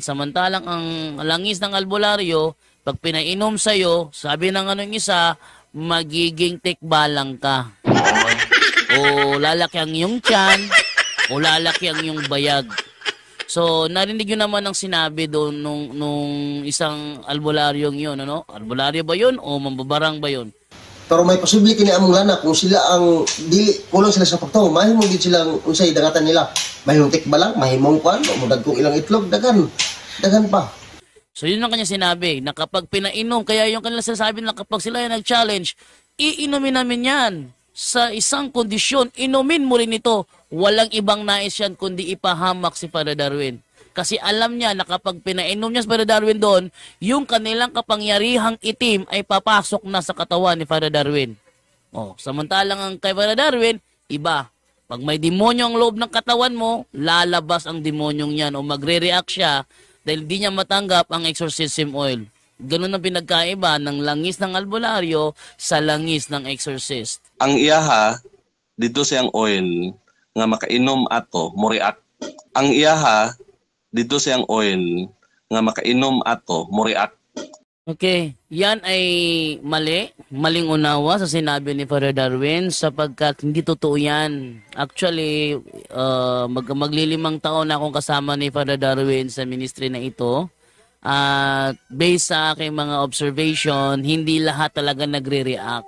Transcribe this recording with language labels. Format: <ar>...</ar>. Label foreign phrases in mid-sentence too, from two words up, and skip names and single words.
<tl>Samantalang ang langis ng albularyo, pag pinainom sa'yo, sabi ng isa, magiging tikbalang ka. O lalaki ang iyong tiyan, o lalaki ang iyong bayag. So, narinig yun naman ang sinabi doon nung isang albularyong yun, ano? Albularyo ba yun o mambabarang ba yun?</tl> <ceb>Pero may posible kini among lana kung sila ang dili kulang sila sa pagtaw, mahimo gid silang unsay dagatan nila. Mahimong tikbalang, mahimong kuan, mo dagkong ilang itlog dagan pa.</ceb> <tl>So, yun ang kanya sinabi, na kapag pinainom, kaya yung kanila sinasabi na kapag sila yung nag-challenge, iinumin namin yan. Sa isang kondisyon, inumin mo rin ito. Walang ibang nais yan kundi ipahamak si Father Darwin. Kasi alam niya na kapag pinainom niya si Father Darwin doon, yung kanilang kapangyarihang itim ay papasok na sa katawan ni Father Darwin. Oh, samantalang ang kay Father Darwin, iba. Pag may demonyo ang loob ng katawan mo, lalabas ang demonyong yan o magre-react siya dahil di niya matanggap ang</tl> <en>exorcism oil.</en> <tl>Ganun ang pinagkaiba ng langis ng albularyo sa langis ng exorcist.</tl> <ceb>Ang iyaha dito siyang oil nga makainom ato mo react. Ang iyaha dito siyang oil nga makainom ato mo react.</ceb> <tl>Okay, yan ay maling unawa sa sinabi ni Father Darwin sapagkat hindi totoo yan. Actually, maglilimang taon na akong kasama ni Father Darwin sa ministry na ito. At based sa aking mga observation, hindi lahat talaga nagre-react.</tl>